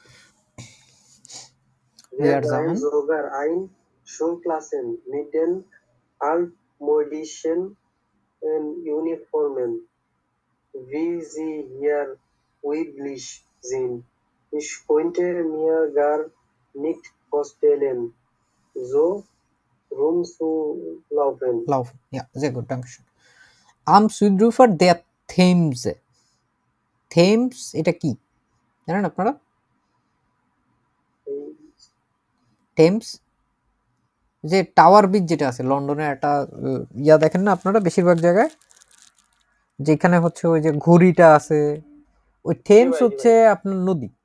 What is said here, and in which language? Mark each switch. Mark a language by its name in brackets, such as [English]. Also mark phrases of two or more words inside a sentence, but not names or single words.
[German] Wir seien sogar ein Schulklassen mit den altmodischen Uniformen, wie sie hier üblich sind. Ich könnte mir gar nicht vorstellen, so rumzulaufen. Laufen, ja, sehr gut, danke schön. Am Südufer der Themse. [Bangla] থেমস এটা কি জানেন আপনারা? টেমস, যে টাওয়ার ব্রিজ যেটা আছে লন্ডনের একটা ইয়া দেখেন না আপনারা বেশিরভাগ জায়গায়, যেখানে হচ্ছে ওই যে ঘড়িটা আছে, ওই থেমস হচ্ছে আপনার নদী।